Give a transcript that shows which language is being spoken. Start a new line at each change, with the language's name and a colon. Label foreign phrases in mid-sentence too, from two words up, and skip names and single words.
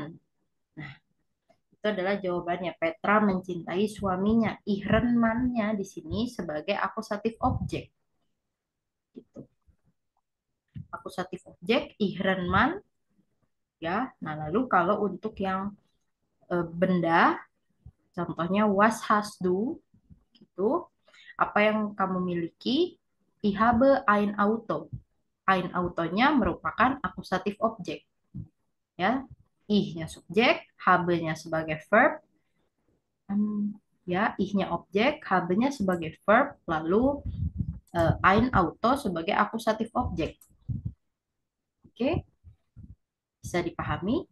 Indonesian: Nah, itu adalah jawabannya. Petra mencintai suaminya.
German: Ihren Mann-nya
Indonesian: di sini sebagai akusatif objek. Gitu. Akusatif objek,
German: ihren Mann.
Indonesian: Ya, nah lalu kalau untuk yang benda, contohnya
German: was hast du,
Indonesian: gitu. Apa yang kamu miliki?
German: Ich habe ein Auto. Ein Autonya
Indonesian: merupakan akusatif objek. Ya, ih-nya subjek, habe-nya sebagai verb, ya, ih-nya objek, habe-nya sebagai verb, lalu
German: ein Auto
Indonesian: sebagai akusatif objek. Oke, bisa dipahami?